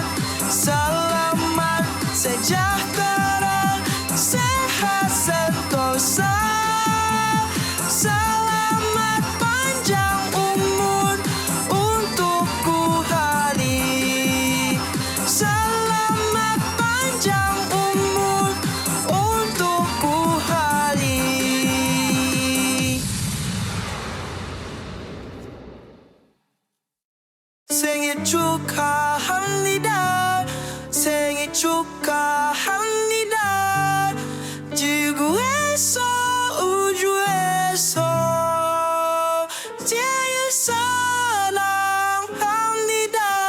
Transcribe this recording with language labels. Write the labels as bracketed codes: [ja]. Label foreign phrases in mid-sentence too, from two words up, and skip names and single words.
[id] Selamat sejahtera, sehat sentosa, selamat panjang umur untukku hari. Selamat panjang umur untukku hari. [ko] 생일 축하합니다. 생일 축하합니다. 지구에서 우주에서 제일 사랑합니다.